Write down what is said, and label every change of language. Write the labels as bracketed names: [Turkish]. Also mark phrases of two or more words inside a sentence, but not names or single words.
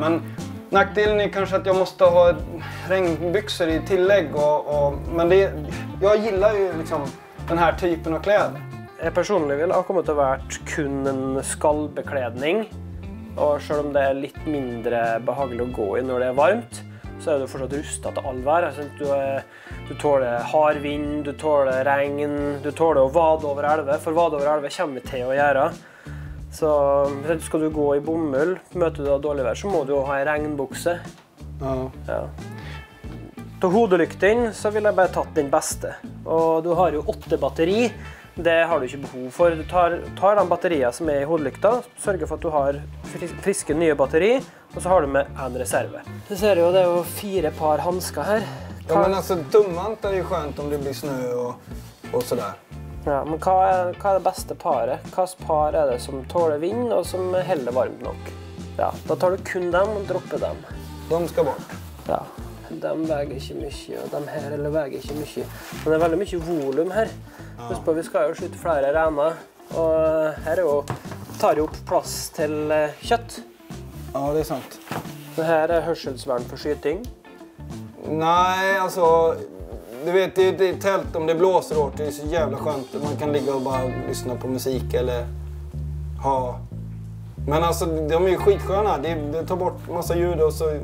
[Swedish] Men nackdelen är kanske att jag måste ha regnbyxor i tillägg. Men jag gillar ju liksom den här typen av kläder. Jag personligen vill ha kommit att vara kun en skallbeklädning. Och selv om det är lite mindre behagligt att gå i när det är varmt, så [Norwegian] er du fortsatt rustet til all vær. Du tåler hard vind, du tåler regn, du tåler å vade over elve, for vade over elve kommer vi til å gjøre. Så skal du gå i bomull, møter du da dårlig vær, så må du jo ha en regnbukse. Ja. Til hodelykten så vil jeg bare tatt den beste. Og du har jo 8 batteri. Det har du ikke behov for. Du tar de batteriene som er i hodelykta, sørger for at du har friske nye batteri, og så har du med en reserve. Du ser jo, det er jo 4 par handsker her. [Swedish] Ja, men alltså tumvant är ju skönt om det blir snö och sådär. [Norwegian] Ja, men hva er det beste paret? Hvilket par er det som tåler vind og som heller varmt nok? Ja, da tar du kun dem og dropper dem. De skal bort. Ja, de veger ikke mye, og de her eller veger ikke mye. Men det er veldig mye volum her. Husk på, vi skal jo skyte flere rener, og her tar jo opp plass til kjøtt. [Swedish] Ja, det är sant. Det här är hörselsvärn för skyting. Nej, alltså du vet, det är ett tält om det blåser hårt, det är så jävla skönt. Man kan ligga och bara lyssna på musik eller ha. Men alltså de är ju skitsköna, det tar bort massa ljud och så.